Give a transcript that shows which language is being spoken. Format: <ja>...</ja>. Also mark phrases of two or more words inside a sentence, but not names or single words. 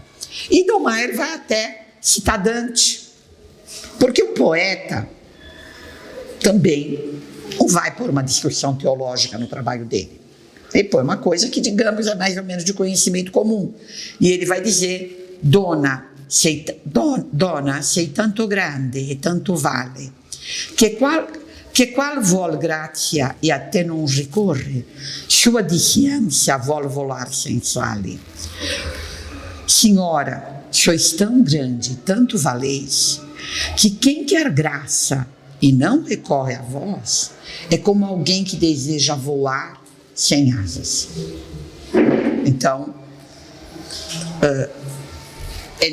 <pt>E Dallmayr vai até citar Dante, porque o poeta também não vai pôr uma discussão teológica no trabalho dele. Ele põe uma coisa que, digamos, é mais ou menos de conhecimento comum. E ele vai dizer:</pt> <it>Dona, sei tanto grande e tanto vale, que qual vuol grazia e a te non ricorre, sua disciência vuol volar senza ali.</it> <pt>Senhora, sois tão grande, tanto valeis, que quem quer graça e não recorre a vós, é como alguém que deseja voar sem asas. Então, é necessário.</pt>